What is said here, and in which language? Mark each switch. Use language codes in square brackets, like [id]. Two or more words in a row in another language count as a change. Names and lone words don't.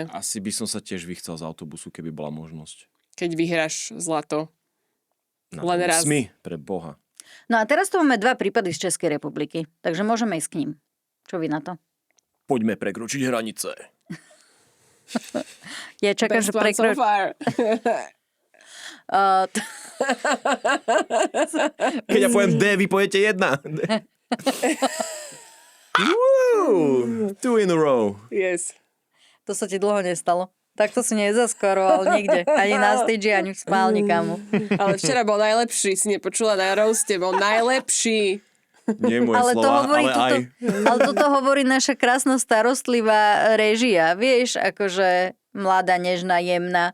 [sk] Asi by som sa tiež vychcel z autobusu, keby bola možnosť. Keď vyhráš zlato. Na Len tom raz. Smy, pre Boha. No a teraz tu máme 2 prípady z Českej republiky, takže môžeme ísť k ním. Čo vy na to? Poďme prekročiť hranice. Ja čakám, že [en] Best one so far. [sk] Keď ja poviem D, vy pojete 1. [en] Woo! 2 in a row. Yes. [sk] To sa ti dlho nestalo. Takto si nezaskoroval nikde. Ani na stage, ani v spálni, kamu. Ale včera bol najlepší, si nepočula na roaste, bol najlepší. Nie moje slova, ale aj... Ale toto hovorí naša krásna starostlivá réžia. Vieš, akože mladá, nežná, jemná.